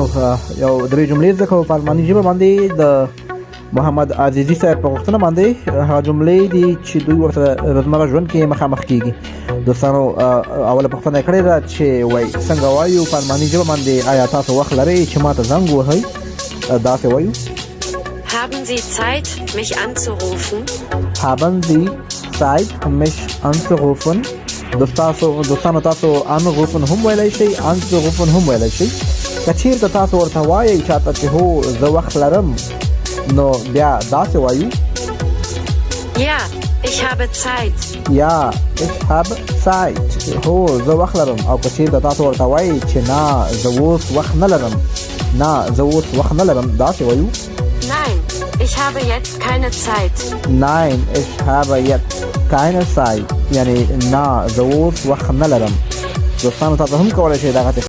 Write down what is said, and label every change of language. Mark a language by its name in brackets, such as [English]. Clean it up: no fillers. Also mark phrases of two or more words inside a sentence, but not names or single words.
[Pashto] یو درې جملې زده کوو په الماني ژبه باندې د محمد عزیزي صاحب په غوښتنه باندې. هغه جملې دي چې دوی ورته روزمره ژوند کې مخامخ کیږي. دوستانو اوله پوښتنه کړې ده چې وای څنګه وایو په الماني ژبه باندې آیا تاسو وخت لرئ چې ماته زنګ ووهئ؟ داسې وایو [German] Haben Sie Zeit, mich anzurufen? Haben Sie Zeit, mich anzurufen? [Pashto] دوستانو تاسو انروفن هم ویلی شئ، انروفن هم ویلی شئ. که چیرته تاسو ورته وایئ چاته چې هو زه وخت لرم نو بیا داسې وایو [German] Ja, ich habe Zeit. یا ich habe Zeit. [Pashto] هو زه وخت لرم. او که چیرته تاسو ورته وایئ چې نه زه اوس وخت نه لرم، نه زه اوس وخت نه لرم، داسې وایو [German] Nein, ich habe jetzt keine Zeit. Nein, ich habe jetzt keine Zeit. [Pashto] یعنی نه زه اوس وخت نه لرم. دوستانو تاسو هم کولی شئ دغه